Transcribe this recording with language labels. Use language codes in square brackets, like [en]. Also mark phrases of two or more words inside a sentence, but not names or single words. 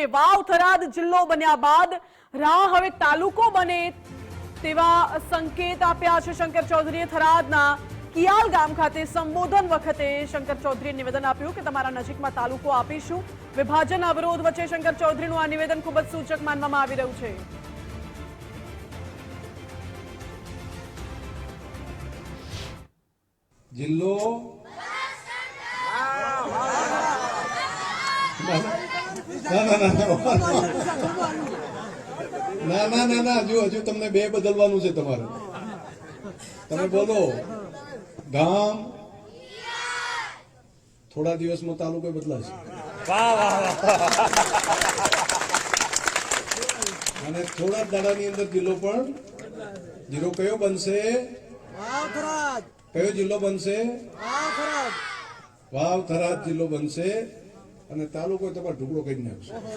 [gu] વાવ થરાદ જિલ્લો બન્યા બાદ રાહ હવે તાલુકો બને તેવા સંકેત આપ્યા છે શંકર ચૌધરીએ। થરાદના કિયાલ ગામ ખાતે સંબોધન વખતે શંકર ચૌધરીએ નિવેદન આપ્યું કે તમારા નજીકમાં તાલુકો આપીશું। વિભાજન અવરોધ વચ્ચે શંકર ચૌધરીનું આ નિવેદન ખૂબ જ સૂચક માનવામાં આવી રહ્યું છે। જિલ્લો ના હજૂ તમને બે બદલવાનું છે તમારે તમે બોલો ગામ થોડા દિવસ મેં તાલુકો બદલાશે અને થોડા દાડાની અંદર જિલ્લો પણ જિલ્લો કયો બનશે? કયો જિલ્લો બનશે? વાવ થરાદ જિલ્લો બનશે અને તાલુકો તમારો ઢુકડો કરી નાખશે।